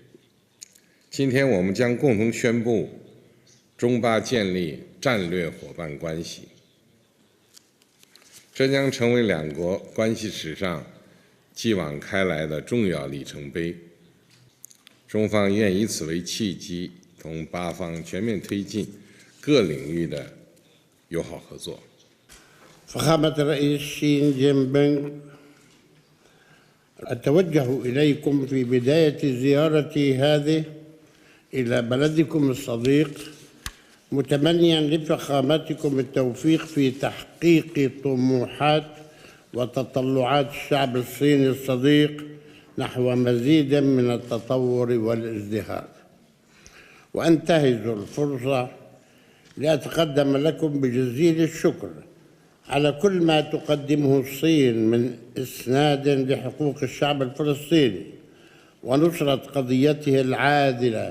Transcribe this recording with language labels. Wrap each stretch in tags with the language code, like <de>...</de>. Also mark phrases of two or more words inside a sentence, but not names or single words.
<zh>今天我们将共同宣布中巴建立战略伙伴关系，这将成为两国关系史上继往开来的重要里程碑。中方愿以此为契机，同巴方全面推进各领域的友好合作。</zh> <ar>فخامة الرئيس شي جين بينغ أتوجه إليكم في بداية زيارتي هذه إلى بلدكم الصديق متمنيا لفخامتكم التوفيق في تحقيق طموحات وتطلعات الشعب الصيني الصديق نحو مزيد من التطور والازدهار، وأنتهز الفرصة لأتقدم لكم بجزيل الشكر على كل ما تقدمه الصين من إسناد لحقوق الشعب الفلسطيني ونصرة قضيته العادلة.</ar>